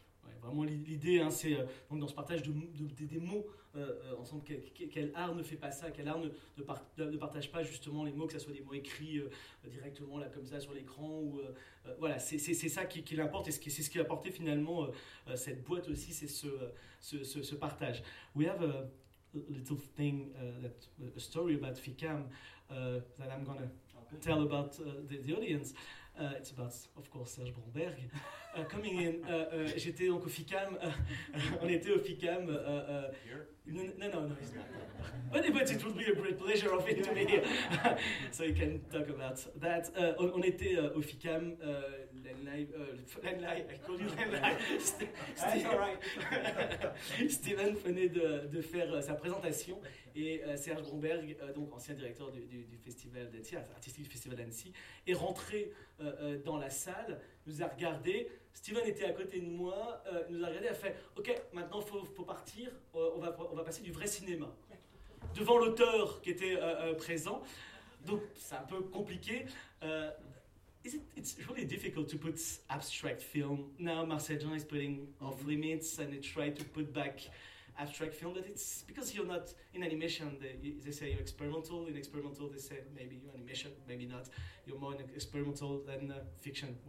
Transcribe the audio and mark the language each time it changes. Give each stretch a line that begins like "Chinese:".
French: Ouais, vraiment, l'idée, hein, c'est donc dans ce partage des mots ensemble, quel art ne fait pas ça, quel art ne partage pas justement les mots, que ce soit des mots écrits directement là, comme ça sur l'écran. Ou, voilà, c'est ça qui l'importe et c'est ce qui a apporté finalement cette boîte aussi, c'est ce partage.
English: We have a little thing, a story about Fikam that I'm going to tell about the audience. It's about, of course, Serge Bromberg. Coming in,
French: j'étais donc au FICAM. On était au FICAM.
English: Here? No, he's not. But it would be a great pleasure of it to be here. So you can talk about that.
French: On était au FICAM.
English: Len Lai, I call you Len Lai. That's all right.
French: Steven venait de faire sa présentation. Et Serge Bromberg, donc ancien directeur du festival d'Annecy, artistique du festival d'Annecy, est rentré dans la salle, nous a regardé. Steven était à côté de moi, nous a regardé, a fait « Ok, maintenant faut partir, on va passer du vrai cinéma. » Devant l'auteur qui était présent, donc c'est un peu compliqué.
English: It's really difficult to put abstract film. Now Marcel Jean is putting off limits and he tried to put back abstract film, but it's because you're not in animation. They say you're experimental. In experimental, they say maybe you're animation, maybe not. You're more in experimental than fiction. Well, festival.